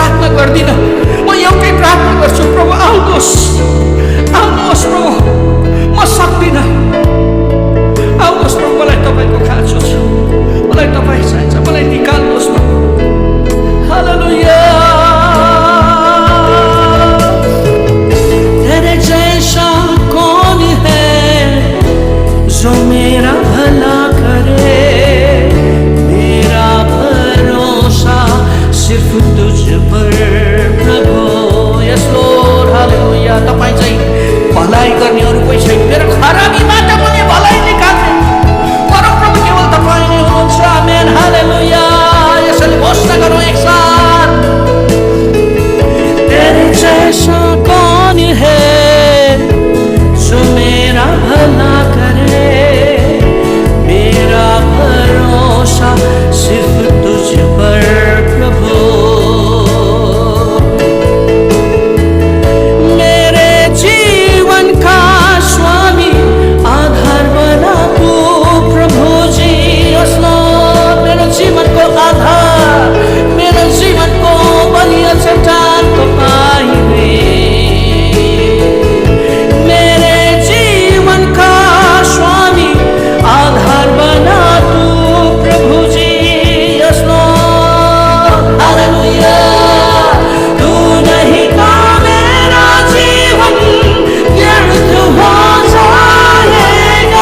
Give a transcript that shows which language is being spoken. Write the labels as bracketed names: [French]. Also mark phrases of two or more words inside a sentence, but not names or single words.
[Nepali] गर्दिनँ। म एउटै प्रार्थना गर्छु, प्रभु आउनुहोस्, आउनुहोस् प्रभु, म सक्दिनँ। आउनुहोस् प्रभु, मलाई तपाईँको खाँचो छ, मलाई तपाईँ चाहिन्छ, मलाई निकाल्नुहोस् प्रभु। हालेलुया। [Hindi] तेरे जैसा कौन है जो मेरा भला करे, मेरा भरोसा सिर्फ तुझ पर प्रभु। [English] yes Lord, हालेलुया। [Nepali] तपाईँ चाहिँ भलाइ गर्ने अरू कोही छैन, मेरो खराबीबाट पनि भलाइ निकाल्ने परमप्रभु केवल तपाईँ नै हुनुहुन्छ। आमेन, हालेलुया। यसैले घोषणा गरौँ एकसाथ, [Hindi] तेरे जैसा कौन है जो मेरा भला करे, मेरा भरोसा सिर्फ तुझ पर प्रभु। मेरे जीवन का स्वामी आधार बना तू प्रभु जी। [Nepali] मेरो जीवन को आधार, मेरो जीवन को बलिया चट्टान को पाइने, [Hindi] मेरे जीवन का स्वामी आधार बना तू प्रभु जी। [English] yes Lord, हालेलुया। [Hindi] तू नहीं तो मेरा जीवन व्यर्थ हो जाएगा।